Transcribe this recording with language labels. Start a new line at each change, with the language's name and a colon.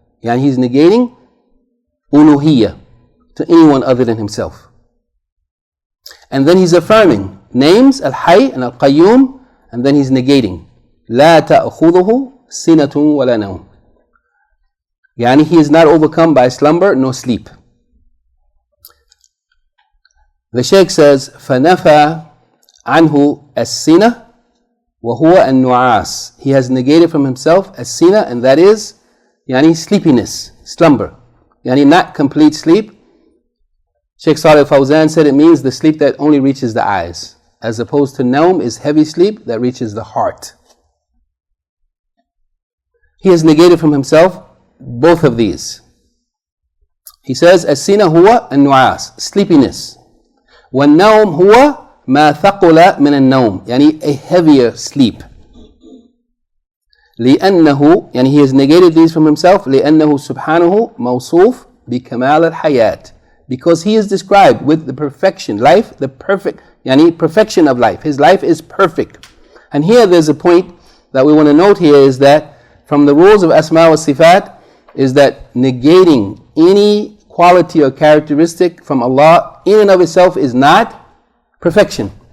English: He's negating uluhiyyah to anyone other than Himself. And then he's affirming names, Al-Hayy and Al-Qayyum, and then he's negating
Arabic: La ta'khuduhu sinatun wa la nawm.
English: He is not overcome by slumber nor sleep. The Shaykh says,
Arabic: فَنَفَى عَنْهُ السِّنَةِ وَهُوَ النُّعَاسِ.
English: He has negated from himself as-sina, and that is sleepiness, slumber. Not complete sleep. Shaykh Salih Fawzan said it means the sleep that only reaches the eyes, as opposed to nawm is heavy sleep that reaches the heart. He has negated from himself both of these. He says,
Arabic: as-sina huwa an-nu'as,
English: sleepiness.
Arabic: وَالنَّوْمُ هُوَ مَا ثَقُلَ مِنَ النَّوْمِ,
English: a heavier sleep. لِأَنَّهُ, he has negated these from himself,
Arabic: لِأَنَّهُ سُبْحَانَهُ مَوْصُوفٌ بِكَمَالِ الْحَيَاةِ,
English: because he is described with the perfection, life, the perfect, perfection of life. His life is perfect. And here there's a point that we want to note here, is that from the rules of Asma wa Sifat is that negating any quality or characteristic from Allah in and of itself is not perfection.